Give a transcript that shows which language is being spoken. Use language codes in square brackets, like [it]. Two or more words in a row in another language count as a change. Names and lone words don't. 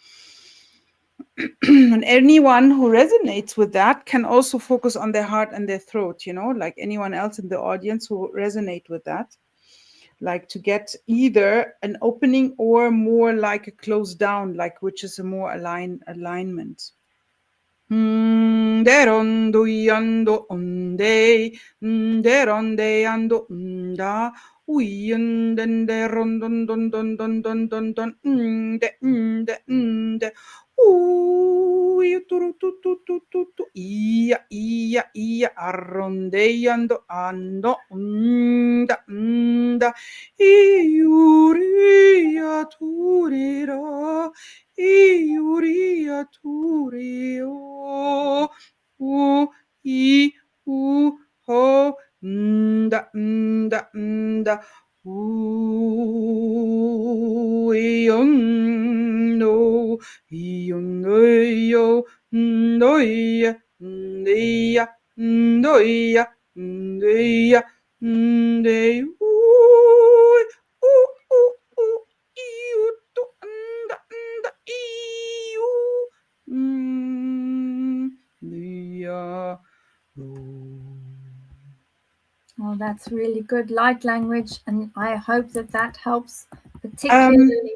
[en] And anyone who resonates with that can also focus on their heart and their throat. Like anyone else in the audience who resonate with that. Like to get either an opening or more like a close down, which is a more alignment. Derondo yando onde, deronde yando unda, uyundende rondon don don don don don don de turu tu tu tu tu tu ia arronde yando ando unda iuria turira iuria turio i ho nda yondo yo ndoya ndeya ndoya ndeya ndeya Oh, that's really good light language, and I hope that helps particularly.